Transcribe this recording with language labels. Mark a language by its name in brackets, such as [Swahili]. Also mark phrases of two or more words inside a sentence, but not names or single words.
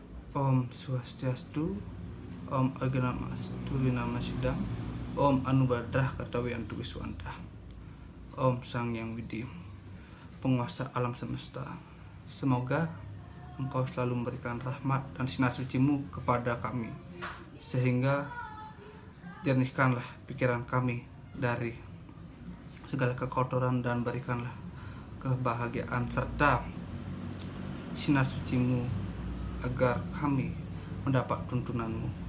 [Sanskrit] Om Swastiastu, Om Agamastu Winama Sidang, Om Anubadrah Kartawiyantu Wiswanta, Om Sang Yang Widi, [Indonesian] penguasa alam semesta. Semoga Engkau selalu memberikan rahmat dan sinar suci-Mu kepada kami, sehingga jernihkanlah pikiran kami dari segala kekotoran dan berikanlah kebahagiaan serta sinar suci-Mu agar kami mendapat tuntunan-Mu.